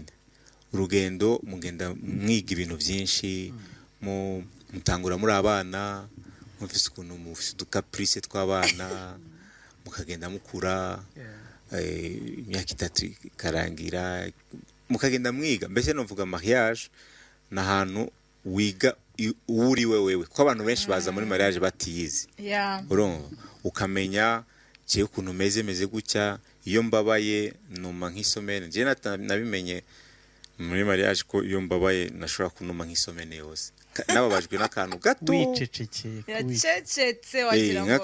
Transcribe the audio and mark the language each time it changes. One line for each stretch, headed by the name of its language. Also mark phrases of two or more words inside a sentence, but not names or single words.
Rundi: Urugendo mugenda mwiga ibintu byinshi, mutangura muri abana, mufise ukuntu mufise uducaprice tw'abana, mukagenda mukura, imyaka 3 karangira, mukagenda mwiga. Mbese novuga mariage na hantu wiga uri wewe, ko abantu benshi baza muri mariage batiyizi. Urumva ukamenya cyo ukuntu meze gutya, iyo mbabaye numa nk'isomene. Je nabimenye muri mariage ko iyo mbabaye nashobora kunuma nk'isomene yose. Nababajwe n'akantu gato, wicecekeye yacecetse wagira ngo